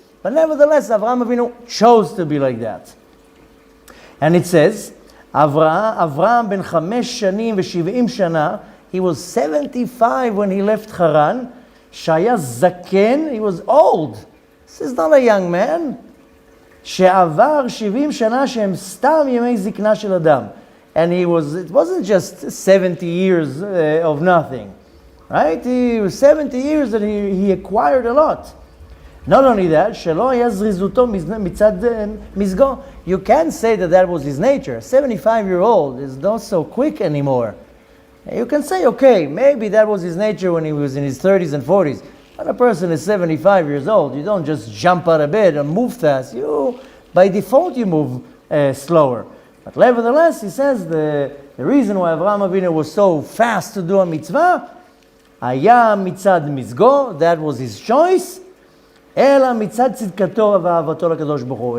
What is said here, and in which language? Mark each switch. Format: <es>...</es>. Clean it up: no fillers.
<en>But nevertheless, Avraham Avinu chose to be like that. And it says, Avraham ben 5 shanim ו70 shana, he was 75 when he left Haran. Shaya zaken, he was old. This is not a young man.</en> <he>שעבר 70 שנה שהם סתם ימי זקנה של אדם.</he> <en>And it wasn't just 70 years of nothing. Right? It was 70 years that he acquired a lot. Not only that,</en> <he>שלא היה זריזותו מצד מזגו.</he> <en>You can't say that was his nature. A 75-year-old is not so quick anymore. You can say, okay, maybe that was his nature when he was in his 30s and 40s. When a person is 75 years old, you don't just jump out of bed and move fast. By default, you move slower. But nevertheless, he says the reason why Avraham Avinu was so fast to do a mitzvah,</en> <he>היה מצד מזגו,</he> <en>that was his choice,</en> <he>אלא מצד צדקתו ואהבתו לקדוש ברוך הוא.</he>